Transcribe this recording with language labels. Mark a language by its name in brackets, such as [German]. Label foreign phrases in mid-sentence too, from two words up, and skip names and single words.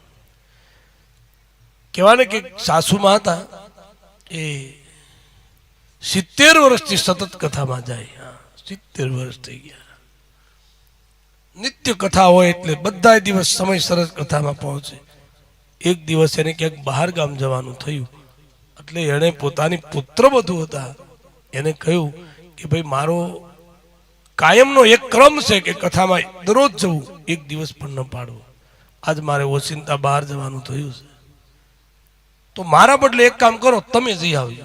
[Gujarati] કેવા ને કે સાસુમાં હતા એ 70 વર્ષથી સતત કથા માં જાય। 70 વર્ષ થઈ ગયા। નિત્ય કથા હોય એટલે બધા દિવસ સમય સરસ કથા માં પહોંચે। એક દિવસ એને ક્યાંક બહાર ગામ જવાનું થયું એટલે એણે પોતાની પુત્રવધુ હતા એને કહ્યું કે ભાઈ મારો કાયમનો એક ક્રમ છે કે કથામાં દરરોજ જવું, એક દિવસ પણ ન પાડવો। આજ મારે ઓચિંતા બહાર જવાનું થયું છે તો મારા બદલે એક કામ કરો, તમે જઈ આવજો।